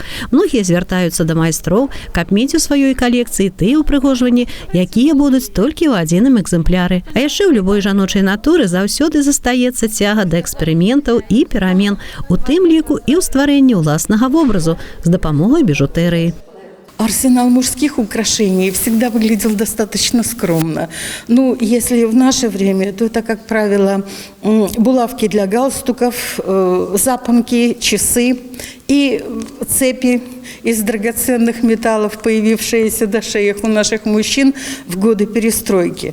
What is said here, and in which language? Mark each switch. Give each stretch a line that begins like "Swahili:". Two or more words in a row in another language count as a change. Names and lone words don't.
Belarusian: Многія звяртаюцца да майстроў, каб мець у сваёй калекцыі тыя ўпрыгожванні, якія будуць толькі ў адзіным экземпляры. А яшчэ ў любой жаночай натуры заўсёды застаецца цяга да эксперыментаў і перамен, у тым ліку і ў стварэнні ўласнага вобразу з дапамогай бижутэрыі.
Russian: Арсенал мужских украшений всегда выглядел достаточно скромно. Ну, если в наше время, то это, как правило, булавки для галстуков, запонки, часы и цепи из драгоценных металлов, появившиеся до шеях у наших мужчин в годы перестройки.